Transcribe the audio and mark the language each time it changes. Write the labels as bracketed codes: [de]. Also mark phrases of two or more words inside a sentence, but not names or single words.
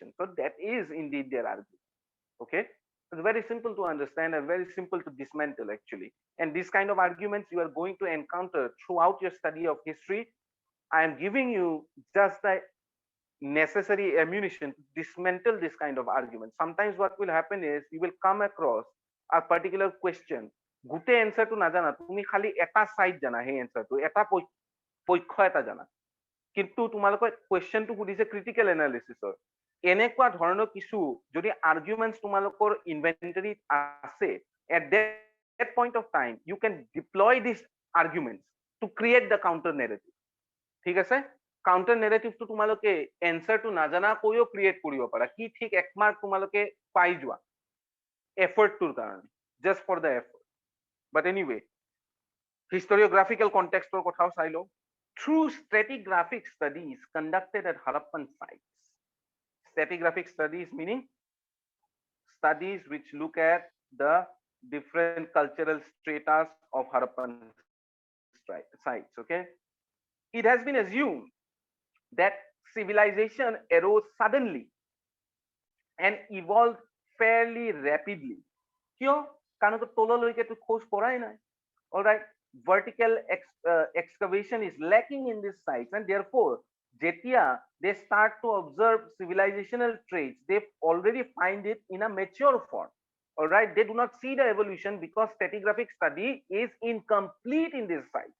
[en] So that is indeed their argument. Okay, it's very simple to understand and very simple to dismantle actually. And this kind of arguments you are going to encounter throughout your study of history. I am giving you just the necessary ammunition to dismantle this kind of argument. Sometimes what will happen is you will come across a particular question, [as] গোটেই এনসারটো নাজানা, তুমি খালি এটা সাইড জানা, সেই এনসারটো এটা পক্ষ এটা জানা, কিন্তু তোমালোকৰ কুৱেশ্যনটো সুধিছে [en] critical analysis. [as] এনেকুৱা ধৰণৰ কিছু যদি আৰ্গুমেণ্টছ তোমালোকৰ ইনভেন্টৰীত আছে, [en] এট that point of time you can deploy these arguments to create the counter narrative. [as] ঠিক আছে, [en] counter narrative [as] তোমালোকে এনসাৰটো নাজানা কৈও ক্ৰিয়েট কৰিব পাৰা, কি ঠিক এক মাৰ্ক তোমালোকে পাই যোৱা এফৰ্টটোৰ কাৰণে, [en] just for the effort. but anyway, historiographical contextor [as] কথাও চাই লোৱা. [en] Through stratigraphic studies conducted at Harappan sites. Stratigraphic studies meaning studies which look at the different cultural stratas of Harappan sites. Okay, it has been assumed that civilization arose suddenly and evolved fairly rapidly. [as] কিয়? কাৰণ তললৈকে তো খোজ পৰাই নাই। [en] All right, vertical excavation is lacking in these sites, and therefore jetia they start to observe civilizational traits, they already find it in a mature form. All right, they do not see the evolution because stratigraphic study is incomplete in these sites.